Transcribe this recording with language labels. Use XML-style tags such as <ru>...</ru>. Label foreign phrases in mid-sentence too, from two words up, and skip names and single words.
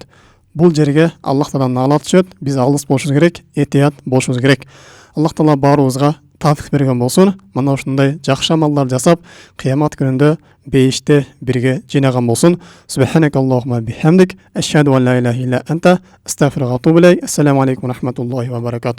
<ky>Бул жерге Аллах Тааланын наалаты түшөт. Биз алыс болушубуз керек, этият болушубуз керек. Аллах Таала баарыбызга тафик берген болсун. Мына ушундай жакшы амалдар жасап, кыямат күнүндө бейиште бирге жыйнаган болсун.</ky> <ar>سبحانك اللهم بحمدك، أشهد أن لا إله إلا أنت، أستغفرك وأتوب إليك. السلام عليكم ورحمة الله وبركاته.</ar>